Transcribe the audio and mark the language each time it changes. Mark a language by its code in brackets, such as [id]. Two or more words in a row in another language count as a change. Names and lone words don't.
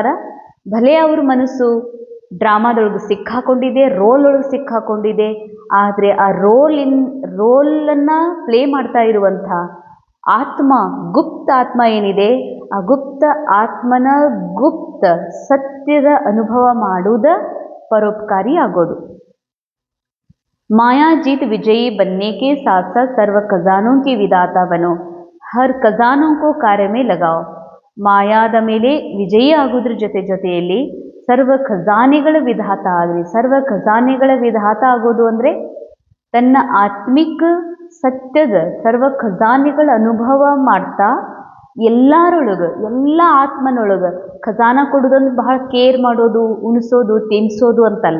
[kn] ಭಲೆ ಅವ್ರ ಮನಸ್ಸು ಡ್ರಾಮಾದೊಳಗೆ ಸಿಕ್ಕಾಕೊಂಡಿದೆ, ರೋಲ್ ಒಳಗೆ ಸಿಕ್ಕಾಕೊಂಡಿದೆ, ಆದರೆ ಆ ರೋಲನ್ನು ಪ್ಲೇ ಮಾಡ್ತಾ ಇರುವಂಥ ಆತ್ಮ, ಗುಪ್ತ ಆತ್ಮ ಏನಿದೆ, ಆ ಗುಪ್ತ ಆತ್ಮನ ಗುಪ್ತ ಸತ್ಯದ ಅನುಭವ ಮಾಡುವುದ ಪರೋಪಕಾರಿ ಆಗೋದು. [hi] माया जीत विजयी बनने के साथ साथ सर्व खजानों की विधाता बनो. हर खजानों को कार्य में लगाओ. [kn] ಮಾಯಾದ ಮೇಲೆ ವಿಜಯಿ ಆಗೋದ್ರ ಜೊತೆಯಲ್ಲಿ ಸರ್ವ ಖಜಾನೆಗಳ ವಿಧಾತ ಆಗ್ರಿ. ಸರ್ವ ಖಜಾನೆಗಳ ವಿಧಾತ ಆಗೋದು ಅಂದರೆ ತನ್ನ ಆತ್ಮಿಕ ಸತ್ಯದ ಸರ್ವ ಖಜಾನೆಗಳ ಅನುಭವ ಮಾಡ್ತಾ ಎಲ್ಲರೊಳಗೆ, ಎಲ್ಲ ಆತ್ಮನೊಳಗೆ ಖಜಾನ ಕೊಡೋದಂದ್ರೆ ಬಹಳ ಕೇರ್ ಮಾಡೋದು, ಉಣಿಸೋದು, ತಿನ್ನಿಸೋದು ಅಂತಲ್ಲ.